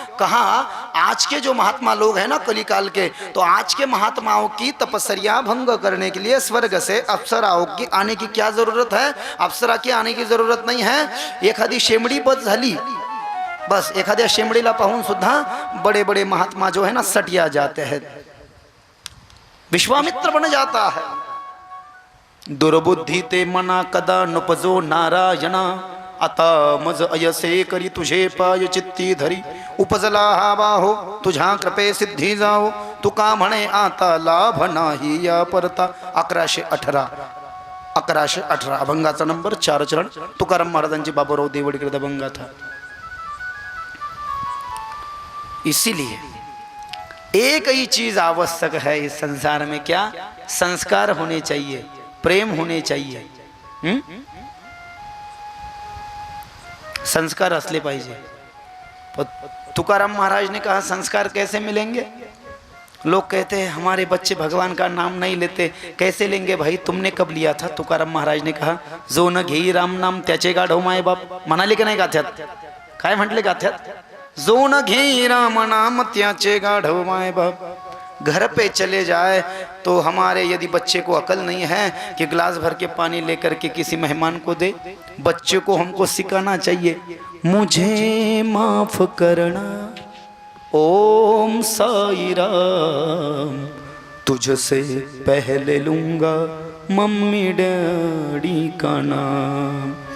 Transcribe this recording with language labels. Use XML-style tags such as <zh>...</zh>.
<hi>कहा आज के जो महात्मा लोग हैं ना कलिकाल के, तो आज के महात्माओं की तपस्या भंग करने के लिए स्वर्ग से अप्सराओं की आने की क्या जरूरत है? अप्सरा की आने की जरूरत नहीं है।</hi> <mr>एखादी शेमडी बस झाली, बस एखाद्या शेमडीला पाहून सुद्धा</mr> <hi>बड़े बड़े महात्मा जो है ना सटिया जाते हैं, विश्वामित्र बन जाता है।</hi> <mr>दुर्बुद्धी ते मना कदा नुपजो नारायणा, आता मज अयसे करी तुझे पाय चित्ती धरी, उपजला हा बाहो तुझा कृपे सिद्धी जाओ, तुका म्हणे आता लाभ नाही या परता। 1118 अभंगाचा नंबर 4 चरण तुकाराम महाराजांची बाबूराव देवड़कृत अभंगा था।</mr> <hi>इसीलिए एक ही चीज आवश्यक है इस संसार में, क्या? संस्कार होने चाहिए, प्रेम होने चाहिए।</hi> <mr>संस्कार असले पाहिजे।</mr> <hi>तुकाराम महाराज ने कहा संस्कार कैसे मिलेंगे? लोग कहते हैं हमारे बच्चे भगवान का नाम नहीं लेते, कैसे लेंगे भाई? तुमने कब लिया था? तुकाराम महाराज ने कहा</hi> <mr>जो न घेई राम नाम त्याचे गाढव माय बाप। म्हणाले की नाही गाथ्यात? काय म्हटले गाथ्यात? जो न घेई राम नाम त्याचे गाढव माय बाप।</mr> <hi>घर पे चले जाए तो हमारे यदि बच्चे को अकल नहीं है कि गिलास भर के पानी लेकर के किसी मेहमान को दे, बच्चे को हमको सिखाना चाहिए मुझे माफ करना ओम साई राम, तुझसे पहले लूंगा मम्मी डैडी का नाम।</hi>